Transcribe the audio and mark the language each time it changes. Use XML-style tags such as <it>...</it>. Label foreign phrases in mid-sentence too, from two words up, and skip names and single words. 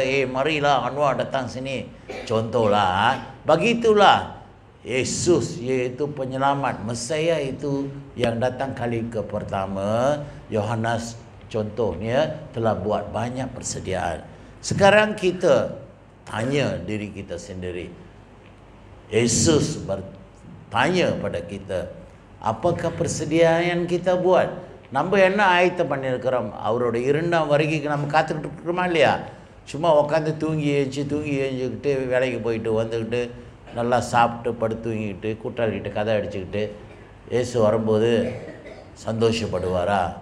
<ms>Marilah Anwar datang sini. Contohlah, begitulah Yesus, yaitu penyelamat Mesias itu yang datang kali ke pertama. Yohanes contohnya telah buat banyak persediaan. Sekarang kita tanya diri kita sendiri. Yesus bertanya pada kita, apakah persediaan yang kita buat?</ms> <ta>நம்ம என்ன ஆயத்தம் பண்ணியிருக்கிறோம்? அவருடைய 2ஆம் வருகைக்கு நம்ம காத்துக்கிட்டு இருக்கிறோமா இல்லையா? சும்மா உட்காந்து தூங்கி ஏஞ்சிக்கிட்டு வேலைக்கு போயிட்டு வந்துக்கிட்டு நல்லா சாப்பிட்டு படுத்து தூங்கிக்கிட்டு கூட்டாளிகிட்ட கதை அடிச்சுக்கிட்டு இயேசு வரும்போது சந்தோஷப்படுவாரா?</ta>